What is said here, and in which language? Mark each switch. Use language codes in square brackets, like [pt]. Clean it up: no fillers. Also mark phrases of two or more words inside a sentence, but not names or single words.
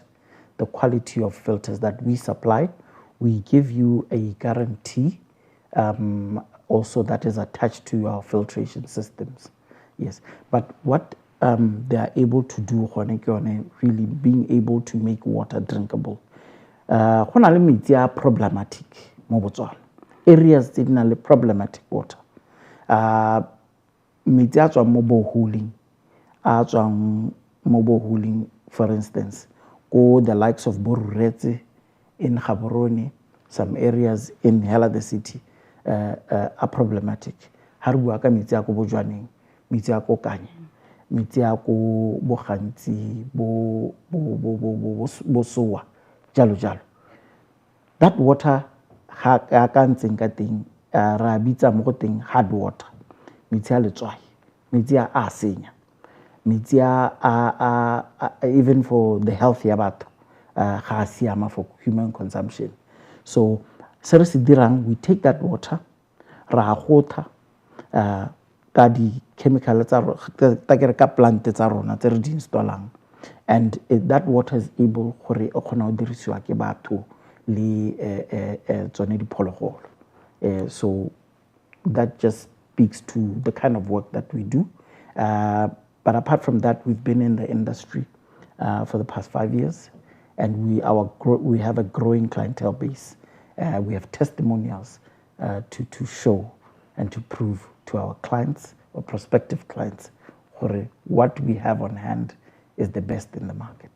[en] The quality of filters that we supply, we give you a guarantee also that is attached to our filtration systems. Yes, but what they are able to do, really being able to make water drinkable. Metsi are problematic mo Botswana. Areas that are problematic water. [tn] Metsi a tswang mo boreholing, [en] for instance, go the likes of Boruretse in Gaborone, some areas in Hela the city are problematic. [tn] Ha re bua ka metsi a go Bojwaneng, metsi a go Kanye, metsi a go Bogantsi, bo Soa, jalo jalo. [en] That water [tn] ha ka ntseng ka teng ra bitsa mo go teng [en] hard water. [tn] Metsi a letswai, metsi a senya. Metsi a [en] even for the health [tn] ya batho ga siama [en] for human consumption. [tn] So se re se dirang, [en] we take that water [tn] ra gotha ka di chemical tsa ka plant tsa rona tse re di installang, [en] and that water is able [tn] gore e kgona go dirisiwa ke batho le tsone diphologolo. [en] So that just speaks to the kind of work that we do. But apart from that, we've been in the industry for the past 5 years, and we have a growing clientele base. We have testimonials to show and to prove to our clients or prospective clients what we have on hand is the best in the market.